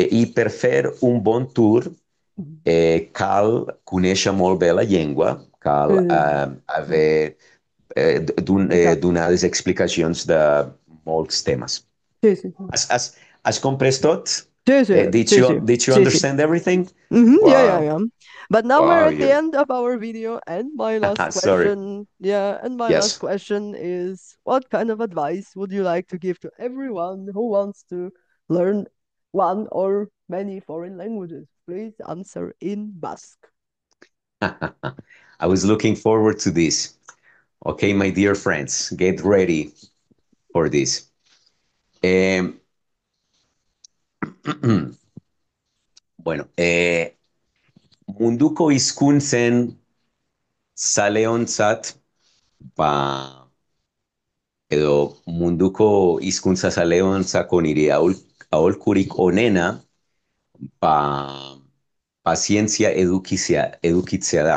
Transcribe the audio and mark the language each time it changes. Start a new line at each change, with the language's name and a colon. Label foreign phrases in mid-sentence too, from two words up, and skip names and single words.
Catalan: I per fer un bon tour Mhm. cal conèixer molt bé la llengua, cal Mm. haver Exacto. donar les explicacions de molts temes. Sí, sí, sí. Has comprès tot? Sí, sí, sí, sí,
English: Did you
Catalan: sí, sí.
English: understand everything? Yeah, yeah, Wow, yeah. But now we're wow, at the you. end of our video, and my last Sorry. question, yeah, and my last Yes. question is, what kind of advice would you like to give to everyone who wants to learn one or many foreign languages? Please answer in Basque. I was looking forward to this. Okay, my dear friends, get ready for this.
Basque: Eh, bueno, munduko hizkuntzen zaleontzat, ba, edo munduko hizkuntza zaleontzako nire aholkurik onena, ba, pazientzia edukitzea da.